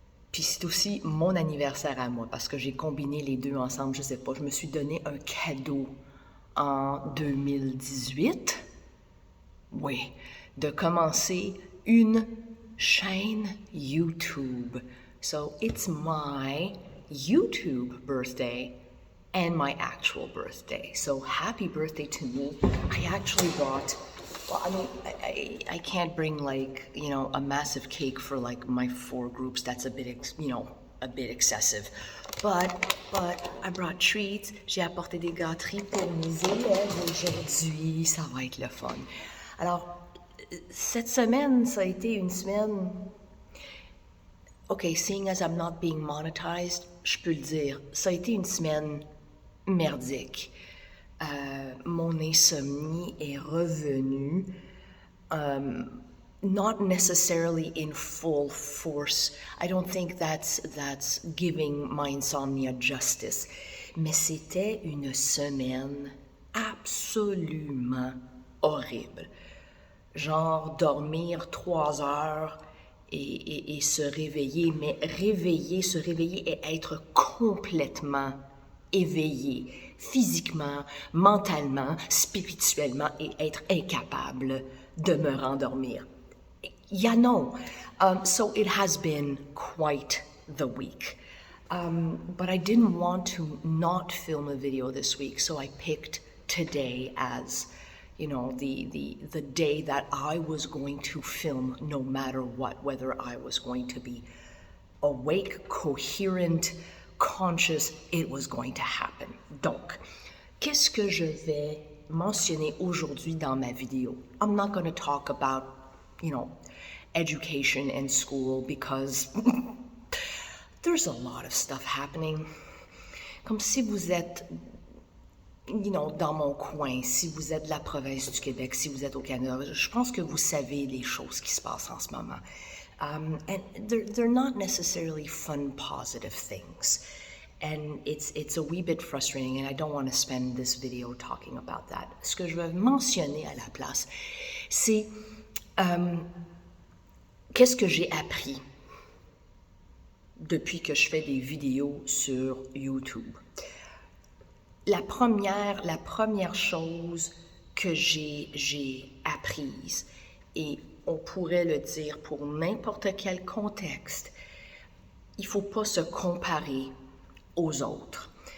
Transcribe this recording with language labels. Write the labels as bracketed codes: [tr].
[fr] Puis c'est aussi mon anniversaire à moi parce que j'ai combiné les deux ensemble, je sais pas. Je me suis donné un cadeau en 2018. Oui, de commencer une chaîne YouTube. [en] So it's my YouTube birthday and my actual birthday. So happy birthday to me. I actually brought, well, I mean, I can't bring like, a massive cake for like my 4 groups. That's a bit, a bit excessive. But I brought treats. [fr] J'ai apporté des gâteries pour mes élèves aujourd'hui. Ça va être le fun. Alors, cette semaine, ça a été une semaine... OK, [en] seeing as I'm not being monetized, [fr] je peux le dire, ça a été une semaine merdique. Mon insomnie est revenue, [en] not necessarily in full force. I don't think that's giving my insomnia justice. [fr] Mais c'était une semaine absolument horrible. Genre dormir 3 heures et se réveiller, mais se réveiller et être complètement éveillé, physiquement, mentalement, spirituellement, et être incapable de me rendormir. [en] Yeah, no. So it has been quite the week. But I didn't want to not film a video this week, so I picked today as, the day that I was going to film no matter what, whether I was going to be awake, coherent, conscious, it was going to happen. [fr] Donc, qu'est-ce que je vais mentionner aujourd'hui dans ma vidéo? [en] I'm not going to talk about, education and school because there's a lot of stuff happening. [fr] Comme si vous êtes, dans mon coin, si vous êtes de la province du Québec, si vous êtes au Canada, je pense que vous savez les choses qui se passent en ce moment. [en] And they're not necessarily fun, positive things. And it's a wee bit frustrating, and I don't want to spend this video talking about that. [fr] Ce que je veux mentionner à la place, c'est qu'est-ce que j'ai appris depuis que je fais des vidéos sur YouTube. La première chose que j'ai apprise, et on pourrait le dire pour n'importe quel contexte, il ne faut pas se comparer aux autres.